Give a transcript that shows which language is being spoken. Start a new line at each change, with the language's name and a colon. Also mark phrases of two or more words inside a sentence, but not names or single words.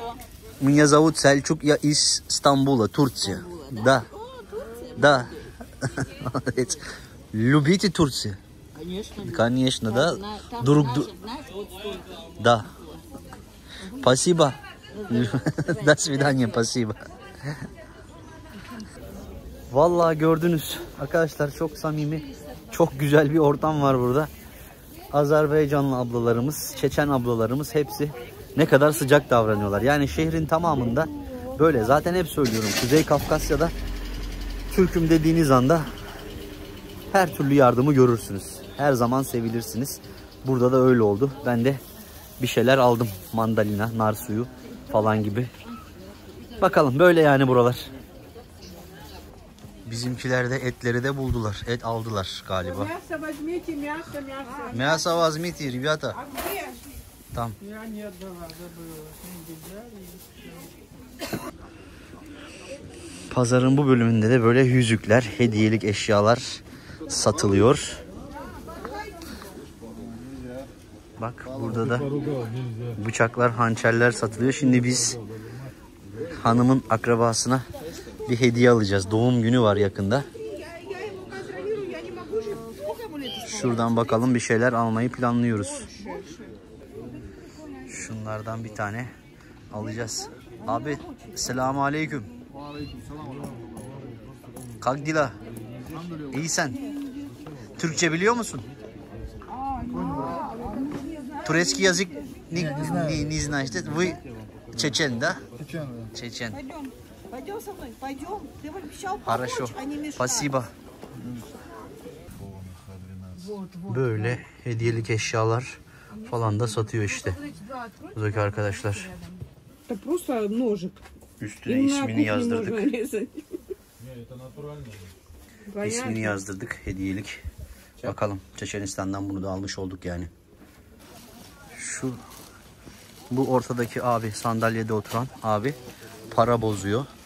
Russian: Меня зовут Сельчук, я из Стамбула, Турция. Да. Да. Молодец. Любите Турцию? Конечно. Конечно, да? Там Друг наши, друга. знаешь, вот столько. Да. Спасибо. До свидания, спасибо.
Turkish: Vallahi gördünüz arkadaşlar, çok samimi, çok güzel bir ortam var burada. Azerbaycanlı ablalarımız, Çeçen ablalarımız hepsi ne kadar sıcak davranıyorlar. Yani şehrin tamamında böyle. Zaten hep söylüyorum, Kuzey Kafkasya'da Türk'üm dediğiniz anda her türlü yardımı görürsünüz. Her zaman sevilirsiniz. Burada da öyle oldu. Ben de bir şeyler aldım. Mandalina, nar suyu falan gibi. Bakalım böyle yani buralar. Bizimkiler de etleri de buldular. Et aldılar galiba.
Russian: Мясо возьмите, мясо, мясо. Мясо возьмите, ребята. А где? Там. Я не отдала, забыла.
Turkish: Pazarın bu bölümünde de böyle yüzükler, hediyelik eşyalar satılıyor. Bak burada da bıçaklar, hançerler satılıyor. Şimdi biz hanımın akrabasına bir hediye alacağız. Doğum günü var yakında. Şuradan bakalım, bir şeyler almayı planlıyoruz. Şunlardan bir tane alacağız. Abi
Arabic: السلام عليكم.
Turkish: Kalk Dila. İyi sen. Türkçe biliyor musun?
Russian: Турецкий язык не знаешь. Вы чечен, да? Чечен. Пойдем со мной, пойдем. Ты обещал Хорошо. помочь, а не мешать. Спасибо.
Turkish: Böyle hediyelik eşyalar falan da satıyor işte. Buradaki arkadaşlar.
Russian: Это просто ножик.
Turkish: Üstüne ismini yazdırdık.
Russian: резать.
Turkish: İsmini yazdırdık. Hediyelik. Bakalım. Çeçenistan'dan bunu da almış olduk yani. Bu ortadaki abi, sandalyede oturan abi para bozuyor.